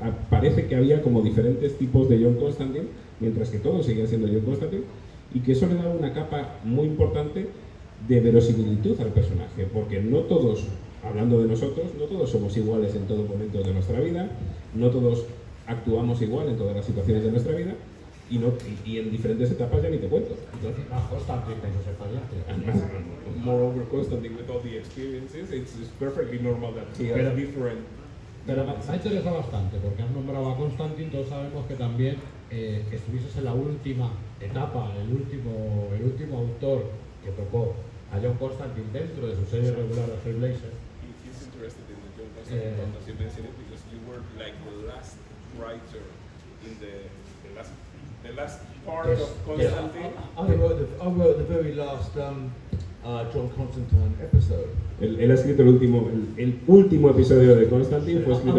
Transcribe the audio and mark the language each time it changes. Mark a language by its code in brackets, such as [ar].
[es] parece que había como diferentes tipos de John Constantine, mientras que todos seguían siendo John Constantine, y que eso le daba una capa muy importante de verosimilitud al personaje, porque no todos, hablando de nosotros, no todos somos iguales en todo momento de nuestra vida, no todos actuamos igual en todas las situaciones de nuestra vida, y en diferentes etapas ya ni te cuento. Entonces, más Constantine con sus experiencias. [en] Moreover, Constantine, with all the experiences, it's perfectly normal that he has different. [es] Pero me ha interesado bastante, porque has nombrado a Constantine, todos sabemos que también que estuvieses en la última etapa, el último autor que tocó a John Constantine dentro de su serie regular de Hellblazer. [en] He's interested in the John Constantine, as you mentioned it, because you were like the last writer in the last part of Constantine. I wrote the very last John Constantine episode. [es] Él ha escrito el último episodio de Constantine, fue escrito